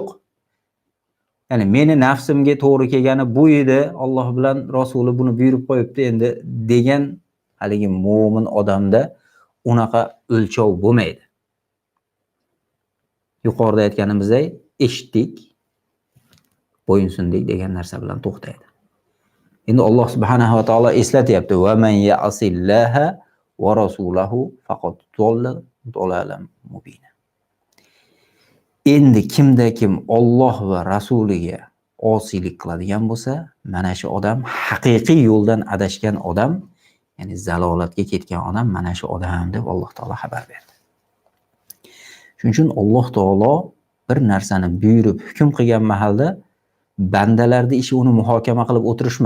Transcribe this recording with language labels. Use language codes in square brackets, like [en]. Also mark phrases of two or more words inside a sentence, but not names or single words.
[uz] Ya'ni meni nafsimga to'g'ri kelgani bu edi, Alloh bilan Rasuli buni buyurib qo'yibdi endi degan haligi mu'min odamda unaqa o'lchov bo'lmaydi. Yuqorida aytganimizdek, eshitdik, bo'yinsundik degan narsa bilan to'xtaydi. Endi Alloh [ar] سبحانه وتعالى [uz] eslatyapti: [ar] "ومن يعص الله ورسوله فقد ضل ضلالا مبينا." [uz] Endi kimda kim Alloh va rasuliga osiylik qiladigan bo'lsa, mana shu odam haqiqiy yo'ldan adashgan odam, ya'ni zalolatga ketgan odam mana shu odam deb Alloh taolo xabar berdi. Shuning uchun Alloh taolo bir narsani buyurib hukm qilgan mahalda bandalarning ishi uni muhokama qilib o'tirishmas.